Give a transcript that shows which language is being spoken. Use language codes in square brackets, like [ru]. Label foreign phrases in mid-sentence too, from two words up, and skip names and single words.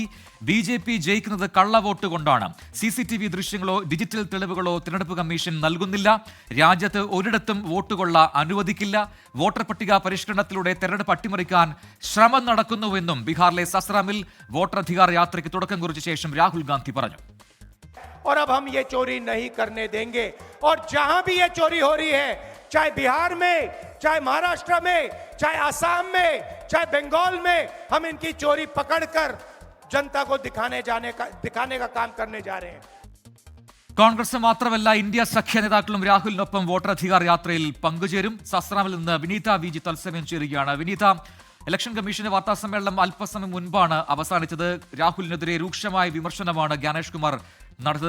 [ml] BJP ജയിക്കുന്നത് കള്ളവോട്ട് കൊണ്ടാണ്. CCTV ദൃശ്യങ്ങളോ ഡിജിറ്റൽ തെളിവുകളോ തിരഞ്ഞെടുപ്പ് കമ്മീഷൻ നൽകുന്നില്ല. രാജ്യത്ത് ഒരിടത്തും വോട്ടുകൊള്ള അനുവദിക്കില്ല. വോട്ടർ പട്ടിക പരിഷ്കരണത്തിലൂടെ തെരഞ്ഞെടുപ്പ് അട്ടിമറിക്കാൻ ശ്രമം നടക്കുന്നുവെന്നും ബീഹാറിലെ സസ്രാമിൽ വോട്ടർ അധികാര യാത്രയ്ക്ക് തുടക്കം കുറിച്ച ശേഷം രാഹുൽ ഗാന്ധി പറഞ്ഞു. [hi] और अब हम ये चोरी नहीं करने देंगे और जहां भी ये चोरी हो रही है, चाहे बिहार में, चाहे महाराष्ट्र में, चाहे असम में, चाहे बंगाल में, हम इनकी चोरी पकड़कर जनता को दिखाने का काम करने जा रहे हैं. [ml] കോൺഗ്രസ് മാത്രമല്ല ഇന്ത്യ സഖ്യ നേതാക്കളും രാഹുലിനൊപ്പം വോട്ടർ അധികാര യാത്രയിൽ പങ്കുചേരും. സസ്രാമിൽ നിന്ന് വിനീത VG തത്സമയം ചേരുകയാണ്. വിനീത, ഇലക്ഷൻ കമ്മീഷന്റെ വാർത്താ സമ്മേളനം അല്പസമയം മുൻപാണ് അവസാനിച്ചത്. രാഹുലിനെതിരെ രൂക്ഷമായ വിമർശനമാണ് ജ്ഞാനേഷ് കുമാർ നടത്തിയത്.